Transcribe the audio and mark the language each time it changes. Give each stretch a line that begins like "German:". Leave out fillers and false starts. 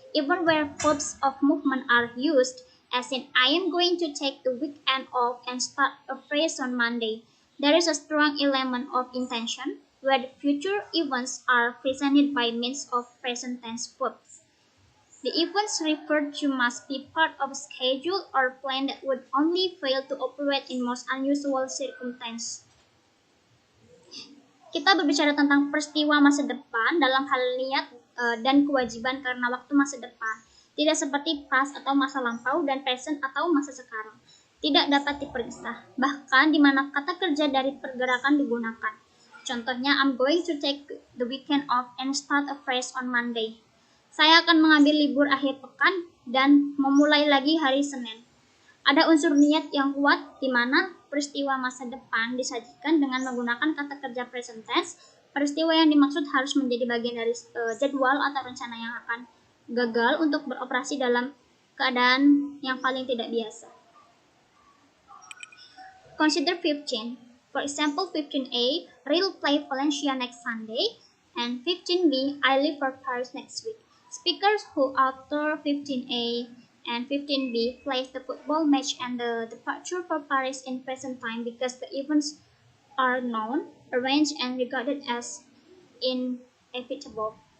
English: Even where verbs of movement are used, as in I am going to take the weekend off and start a phrase on Monday, there is a strong element of intention where the future events are presented by means of present tense verbs. The events referred to must be part of a schedule or plan that would only fail to operate in most unusual circumstances.
Indonesian: Kita berbicara tentang peristiwa masa depan dalam hal niat dan kewajiban karena waktu masa depan. Tidak seperti past atau masa lampau dan present atau masa sekarang. Tidak dapat diperiksa, bahkan di mana kata kerja dari pergerakan digunakan. Contohnya,
English: I'm going to take the weekend off and start a phrase on Monday.
Indonesian: Saya akan mengambil libur akhir pekan dan memulai lagi hari Senin. Ada unsur niat yang kuat di mana peristiwa masa depan disajikan dengan menggunakan kata kerja present tense. Peristiwa yang dimaksud harus menjadi bagian dari jadwal atau rencana yang akan gagal untuk beroperasi dalam keadaan yang paling tidak biasa.
English: Consider 15. For example, 15A, Real play Valencia next Sunday, and 15B, I leave for Paris next week. Speakers who after 15A and 15B plays the football match and the departure for Paris in present time because the events are known, arranged, and regarded as inevitable.